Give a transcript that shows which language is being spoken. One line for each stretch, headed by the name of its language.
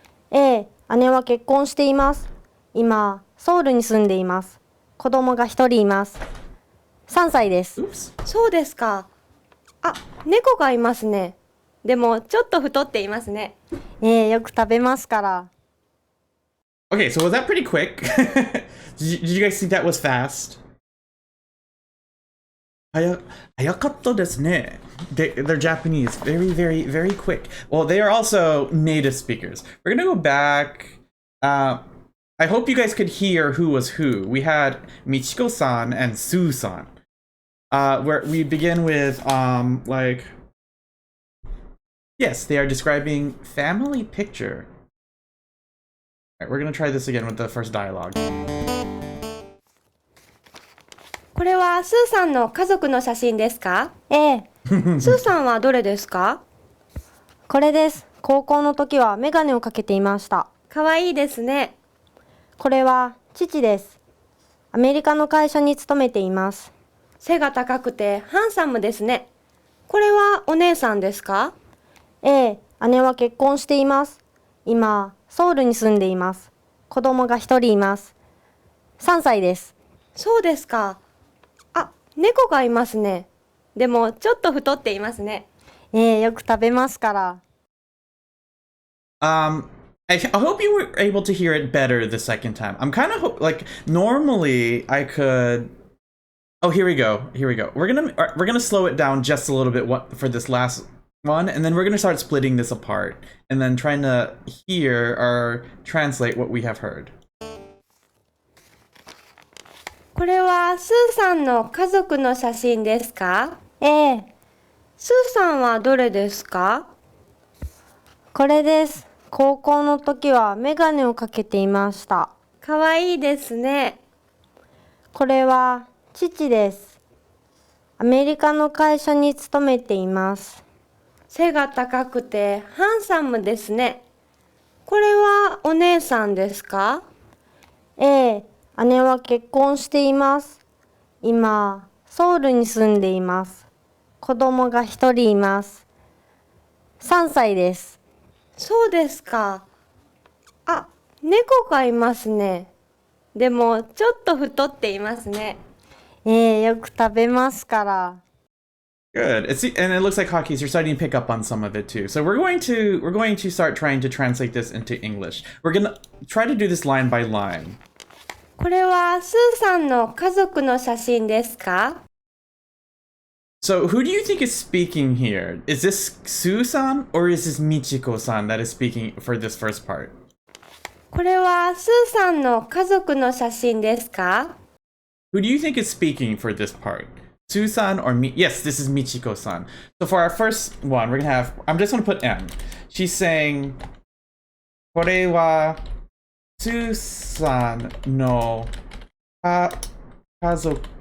Japanese: ええ、姉は結婚しています。今、ソウルに住んでいます。子供が一人います。3歳です。そうですか。あ、猫がいますね。でもちょっと太っていますね。ええ、よく食べますから。
English: Okay, so was that pretty quick? Did you guys think that was fast?
Japanese: 早かったですね.
English: They're Japanese. Very, very, very quick. Well, they are also native speakers. We're gonna go back. I hope you guys could hear who was who. We had Michiko-san and Sue-san. Where we begin with, like... Yes, they are describing family picture. Alright, we're gonna try this again with the first dialogue.
Japanese: これはスーさんの家族の写真ですか？ええ、スーさんはどれですか？これです。高校の時はメガネをかけていました。かわいいですね。これは父です。アメリカの会社に勤めています。背が高くてハンサムですね。これはお姉さんですか？ええ、姉は結婚しています。今、ソウルに住んでいます。子供が一人います。3歳です。そうですか。あ、猫がいますね。でもちょっと太っていますね。ええ、よく食べますから。
English: I hope you were able to hear it better the second time. I'm kind of like normally I could. Oh, here we go. Here we go. We're gonna slow it down just a little bit for this last one, and then we're gonna start splitting this apart and then trying to hear or translate what we have heard.
Japanese: これはスーさんの家族の写真ですか？ええ、スーさんはどれですか？これです。高校の時はメガネをかけていました。かわいいですね。これは父です。アメリカの会社に勤めています。背が高くてハンサムですね。これはお姉さんですか？ええ、姉は結婚しています。今、ソウルに住んでいます。子供が一人います。3歳です。そうですか。あ、猫がいますね。でもちょっと太っていますね。ええ、よく食べますから。
English: Good. And it looks like hotkeys. You're starting to pick up on some of it too. So we're going to start trying to translate this into English. We're gonna try to do this line by line.
Japanese: これはスーさんの家族の写真ですか？
English: So who do you think is speaking here? Is this Sue-san or is this Michiko-san that is speaking for this first part?
Japanese: これはスーさんの家族の写真ですか？
English: Who do you think is speaking for this part? Sue-san or me? Yes, this is Michiko-san. So for our first one, we're gonna have. I'm just gonna put M. She's saying,
Japanese: これは Sue-san no kazoku.